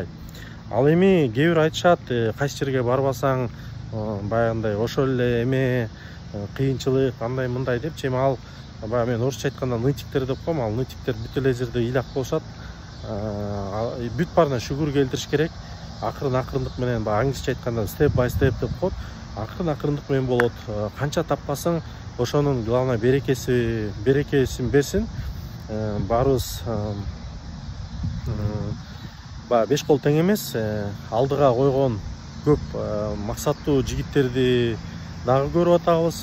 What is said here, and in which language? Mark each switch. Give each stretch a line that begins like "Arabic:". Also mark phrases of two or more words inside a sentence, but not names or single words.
Kyrgyz: Ал эми кээ бирөө айтышат, кайсы жерге барбасаң баягындай ошол эле эме кыйынчылык андай мындай депчи. Эми ал баягы мен орусча айтканда нытиктер деп коем. Ал нытиктер бүт эле жерде ыйлак болушат. Бүт баарына шүгүр келтириш керек. Акырындык менен, баягы англисче айтканда
English: step by step
Kyrgyz: деп коет. Акырындык менен болот. Канча таппасаң, ошонун главный берекесин берсин. Баарыбыз баягы 5 кол тең эмес. Алдыга койгон көп максаттуу жигиттерди дагы көрүп атабыз.